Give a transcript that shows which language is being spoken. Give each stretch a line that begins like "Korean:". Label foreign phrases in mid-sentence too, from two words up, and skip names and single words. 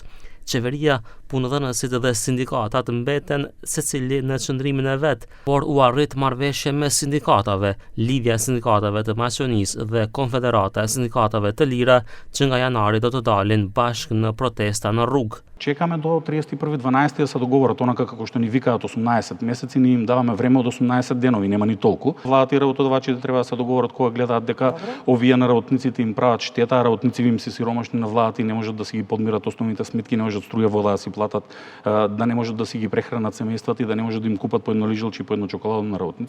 Albanian: Qeveria, punëdhënësit dhe sindikatat mbeten secili në qëndrimin e vet, por u arrit marrëveshje me sindikatave, Lidhja e Sindikatave të Maqedonisë dhe Konfederata e Sindikatave të Lira, që nga janari do të dalin bashkë në protesta në rrugë.
Macedonian: Чекаме до 31.12 да се договорат онака како што ни викаат 18 месеци, ние им даваме време од 18 денови, нема ни толку. Владата и работодавачите треба да се договорат кога гледаат дека овие на работниците им прават штета, а работниците им се сиромашни на владата и не можат да си ги подмират основните сметки, не можат струја вода да си платат, да не можат да си ги прехранат семејствата и да не можат да им купат по едно лижалче и по едно чоколадо на работниците.